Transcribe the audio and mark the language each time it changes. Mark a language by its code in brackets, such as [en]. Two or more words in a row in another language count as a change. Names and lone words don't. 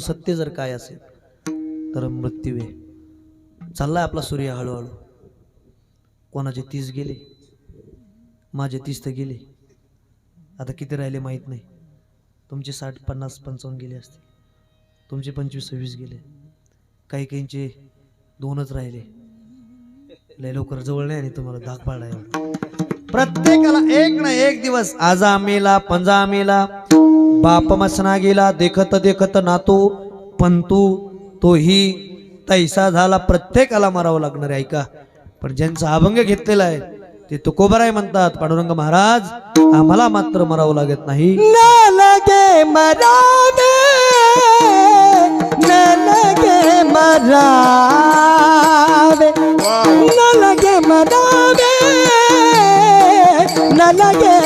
[mr] सत्य जर काय असेल तर मृत्यू आहे चाललाय आपला सूर्य हळूहळू कोणाचे 30 गेले माझे 30 तर गेले आता किती राहिले माहित नाही तुमचे 60 50 55 गेले असतील तुमचे 25 26 गेले काही काहींचे 2च राहिले लय लवकर जवळ नाही आणि तुम्हाला धाक पाडलाय प्रत्येकाला एक ना एक दिवस आजा मेला पंजा मेला बाप मसना गेला देखत देखत नातू पंतू तोही तैसा झाला प्रत्येकाला मरावं लागणार आहे ऐका पण ज्यांचा अभंग घेतलेला आहे ते तुकोबराय म्हणतात पांडुरंग महाराज आम्हाला मात्र मरावं लागत नाही न लगे मरावे न लगे मरावे न लगे मरावे न लगे